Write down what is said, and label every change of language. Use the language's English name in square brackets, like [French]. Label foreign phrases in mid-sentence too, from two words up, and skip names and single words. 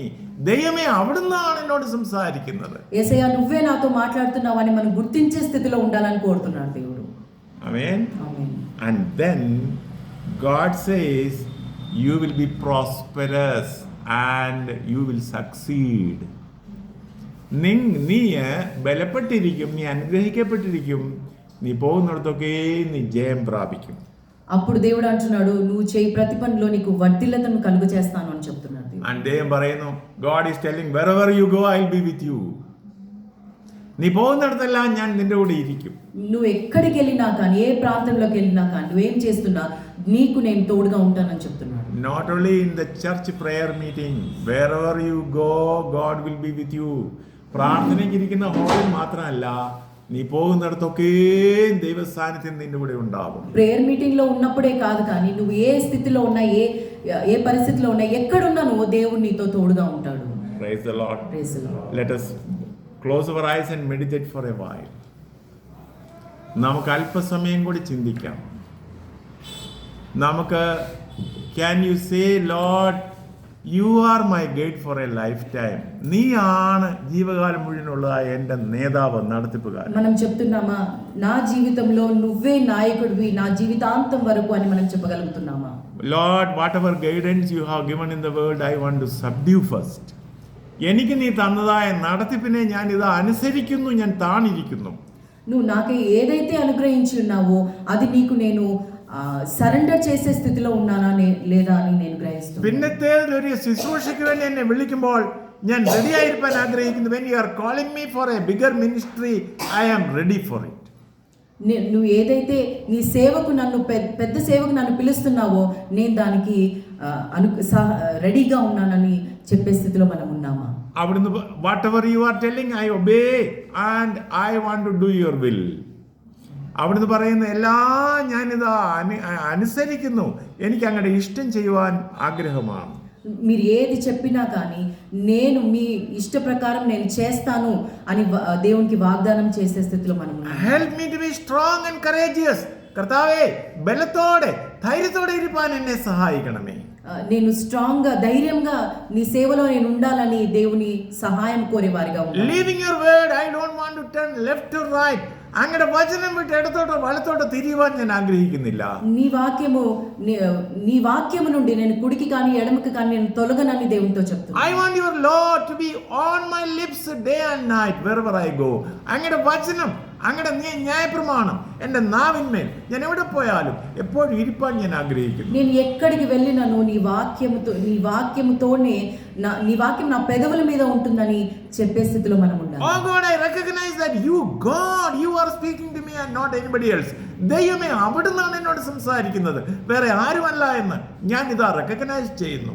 [Malayalam] ദൈവമേ അവിടുന്നാണ് എന്നോട് സംസാരിക്കുന്നത്. [Telugu] యేసయ్య నువ్వే నాతో మాట్లాడుతున్నావు అని మనం గుర్తించే స్థితిలో ఉండాలని కోరుతున్నాడు దేవుడు. [English] Amen. [Telugu] ఆమేన్. [English] And then God says you will be prosperous and you will succeed. [Malayalam] നീ ബലപ്പെട്ടിരിക്കും, നീ അനുഗ്രഹിക്കപ്പെട്ടിരിക്കും, നീ പോകുന്നിടത്തൊക്കെ നീ ജയം പ്രാപിക്കും. [Telugu] అప్పుడు దేవుడు అంటున్నాడు నువ్వు చేయి ప్రతి పనిలో నీకు వర్ధిల్లతను కలుగు చేస్తాను అని చెప్తున్నాడు. [Malayalam] And ദൈവം പറയുന്നു, [English] God is telling wherever you go I will be with you. [Malayalam] നീ പോകുന്നിടത്തെല്ലാം ഞാൻ നിന്റെ കൂടെ ഇരിക്കും. [Telugu] నువ్వు ఎక్కడికి వెళ్ళినా కానీ, ఏ ప్రాంతంలోకి వెళ్ళినా కానీ, నువ్వేం చేస్తున్నా నీకు నేను తోడుగా ఉంటానని చెప్తున్నాడు. [English] Not only in the church prayer meeting, wherever you go God will be with you. [Malayalam] പ്രാർത്ഥനയ്ക്ക് ഇരിക്കുന്ന ഹാളിൽ മാത്രമല്ല, നീ പോകുന്നിടത്തൊക്കെ ദൈവ സാന്നിധ്യം നിന്റെ കൂടെ ഉണ്ടാവും. [English] prayer meeting [Telugu] లో ఉన్నప్పుడే కాదు, కానీ నువ్వు ఏ స్థితిలో ఉన్నా, ఏ పరిస్థితిలో ఉన్నా, ఎక్కడున్నా నువ్వు దేవుడు నీతో తోడుగా ఉంటాడు. [English] Praise the Lord. Praise the Lord. Let us close our eyes and meditate for a while. [Malayalam] നമുക്ക് അല്പസമയം കൂടി ചിന്തിക്കാം. [English] നമുക്ക് can you say, Lord, you are my gate for a lifetime. [Malayalam] നീയാണ് ജീവകാലം മുഴുവനുള്ളതായ എൻ്റെ നേതാവ്, നടത്തിപ്പുകാരൻ. [Telugu] మనం చెప్తున్నామా నా జీవితంలో నువ్వే నాయకుడివి నా జీవితాంతం వరకు అని మనం చెప్పగలుగుతున్నామా? [English] Lord, whatever guidance you have given in the world, I want to subdue first. [Malayalam] എനിക്ക് നീ തന്നതായ നടത്തിപ്പിനെ ഞാൻ ഇതാ അനുസരിക്കുന്നു, ഞാൻ താണിരിക്കുന്നു. [Telugu] నువ్వు నాకు ఏదైతే అనుగ్రహించి ఉన్నావో అది నీకు నేను సరెండర్ చేసే స్థితిలో ఉన్నానా లేదా అని నేను గ్రహిస్తున్నాను. [Malayalam] പിന്നത്തേതിൽ ഒരു ശുശ്രൂഷയ്ക്ക് വേണ്ടി എന്നെ വിളിക്കുമ്പോൾ ഞാൻ റെഡി ആയിരിക്കാൻ ആഗ്രഹിക്കുന്നു. [English] when you are calling me for a bigger ministry, I am ready for it. [Telugu] నువ్వు ఏదైతే నీ సేవకు నన్ను పెద్ద సేవకు నన్ను పిలుస్తున్నావో నేను దానికి రెడీగా ఉన్నానని చెప్పే స్థితిలో మనం ఉన్నామా? [English] അവിടുന്ന് whatever you are telling, I obey and I want to do your will. [Malayalam] അവിടുന്ന് പറയുന്ന എല്ലാം ഞാനിതാ അനുസരിക്കുന്നു, എനിക്ക് അങ്ങയുടെ ഇഷ്ടം ചെയ്യുവാൻ ആഗ്രഹമാണ്. [Telugu] మీరు ఏది చెప్పినా కానీ నేను మీ ఇష్ట ప్రకారం నేను చేస్తాను అని దేవునికి వాగ్దానం చేసే స్థితిలో మనం ఉన్నాం. [English] Help me to be strong and courageous. [Malayalam] കർത്താവേ, ബലത്തോടെ ധൈര്യത്തോടെ ഇരിപ്പാൻ എന്നെ സഹായിക്കണമേ. [Telugu] నేను స్ట్రాంగ్ గా ధైర్యంగా నీ సేవలో నేను ఉండాలని దేవుని సహాయం కోరేవారిగా ఉన్నాను. [English] Leaving your word, I don't want to turn left to right. [Malayalam] അങ്ങയുടെ വചനം വിട്ട് ഇടത്തോട്ടോ വലത്തോട്ടോ തിരിയുവാൻ ഞാൻ ആഗ്രഹിക്കുന്നില്ല. [Telugu] నీ వాక్యము నుండి నేను కుడికి కానీ ఎడమకి కానీ నేను తొలగనని దేవునితో చెప్తున్నాను. [English] I want your law to be on my lips day and night wherever I go. [Malayalam] അങ്ങയുടെ വചനം, അങ്ങയുടെ ന്യായപ്രമാണം എൻ്റെ നാവിന്മേൽ ഞാൻ എവിടെ പോയാലും എപ്പോഴും ഇരിപ്പാൻ ഞാൻ ആഗ്രഹിക്കുന്നു. [Telugu] నేను ఎక్కడికి వెళ్ళినను నీ వాక్యముతోనే నీ వాక్యం నా పెదవుల మీద ఉంటుందని చెప్పే స్థితిలో మనం ఉండాలి. [English] Oh God, I recognize that you are speaking to me and not anybody else. [Malayalam] ദൈവമേ, അവിടുന്നാണ് എന്നോട് സംസാരിക്കുന്നത്, വേറെ ആരുമല്ല എന്ന് ഞാൻ ഇതാ റെക്കഗ്നൈസ് ചെയ്യുന്നു.